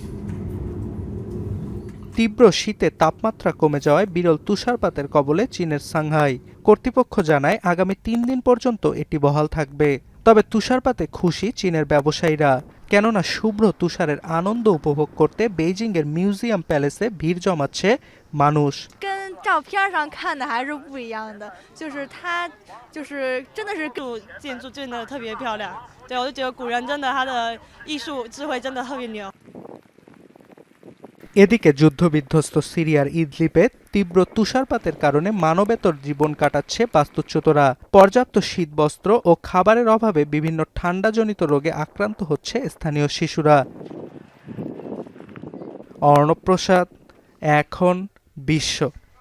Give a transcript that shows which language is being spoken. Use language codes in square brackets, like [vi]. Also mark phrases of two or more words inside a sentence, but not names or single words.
[bn] তীব্র শীতে তাপমাত্রা কমে যাওয়ায় বিরল তুষারপাতের কবলে চীনের সাংহাই। কর্তৃপক্ষ জানায় আগামী ৩ দিন পর্যন্ত এটি বহাল থাকবে। তবে তুষারপাতে খুশি চীনের ব্যবসায়ীরা, কেননা শুভ্র তুষারের আনন্দ উপভোগ করতে বেইজিংয়ের মিউজিয়াম প্যালেসে ভিড় জমাচ্ছে মানুষ। [zh] 照片上看的还是不一样的，就是它就是真的是建筑真的特别漂亮，对我就觉得古人真的他的艺术智慧真的特别牛。 [bn] এদিকে যুদ্ধবিধ্বস্ত সিরিয়ার ইদলিবে তীব্র তুষারপাতের কারণে মানবেতর জীবন কাটাচ্ছে বাস্তুচ্যুতরা। পর্যাপ্ত শীতবস্ত্র ও খাবারের অভাবে বিভিন্ন ঠান্ডাজনিত রোগে আক্রান্ত হচ্ছে স্থানীয় শিশুরা। অর্ণব প্রসাদ, এখন বিশ্ব।